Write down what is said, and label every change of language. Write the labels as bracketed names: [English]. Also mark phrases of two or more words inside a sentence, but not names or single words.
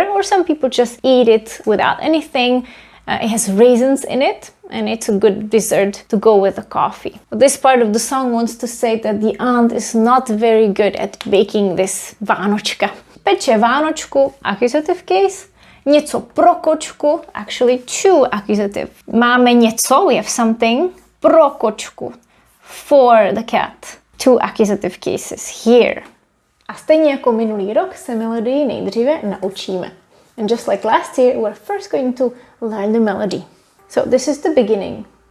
[English] Or some people just eat it without anything. It has raisins in it and it's a good dessert to go with the coffee. But this part of the song wants to say that the aunt is not very good at baking this Vánočka. [Czech] Peče Vánočku, [English] accusative case. [Czech] Něco pro kočku, [English] actually 2 accusative. [Czech] Máme něco, [English] we have something, [Czech] pro kočku, [English] for the cat. 2 accusative cases here. [Czech] A stejně jako minulý rok se melodii nejdříve naučíme. [English] And just like last year, we're first going to learn the melody. So this is the beginning.